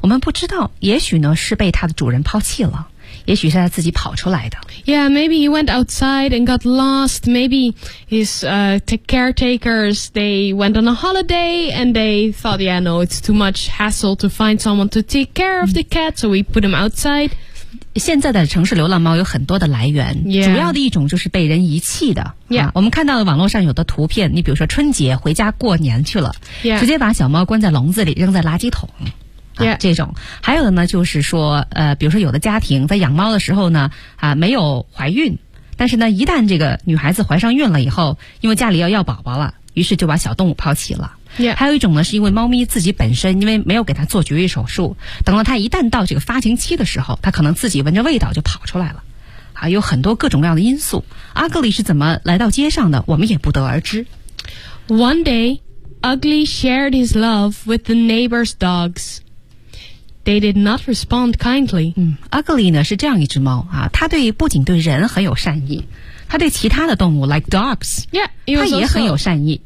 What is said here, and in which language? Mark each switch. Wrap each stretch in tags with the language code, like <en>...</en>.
<zh>我们不知道，也许呢是被他的主人抛弃了，也许是他自己跑出来的。</zh> <en>Yeah, maybe he went outside and got lost. Maybe his caretakers, they went on a holiday and they thought, yeah, no, it's too much hassle to find someone to take care of the cat, so we put him outside.</en> <zh>现在的城市流浪猫有很多的来源、</zh> <en>yeah.</en> <zh>主要的一种就是被人遗弃的、</zh> <en>yeah.</en> <zh>啊、我们看到的网络上有的图片你比如说春节回家过年去了、</zh> <en>yeah.</en> <zh>直接把小猫关在笼子里扔在垃圾桶、啊</zh> <en>yeah.</en> <zh>这种还有的呢就是说比如说有的家庭在养猫的时候呢啊没有怀孕但是呢一旦这个女孩子怀上孕了以后因为家里要宝宝了于是就把小动物抛弃了</zh> <en>Yeah.</en> <zh>还有一种呢是因为猫咪自己本身因为没有给它做绝育手术等到它一旦到这个发情期的时候它可能自己闻着味道就跑出来了啊，有很多各种各样的因素 Ugly 是怎么来到街上的我们也不得而知</zh> <en>One day Ugly shared his love with the neighbor's dogs They did not respond kindly、</en> <zh>Ugly 呢是这样一只猫啊，它对不仅对人很有善意他对其他的动物</zh> <en>like dogs yeah, also,</en> <zh>他也很有善意</zh>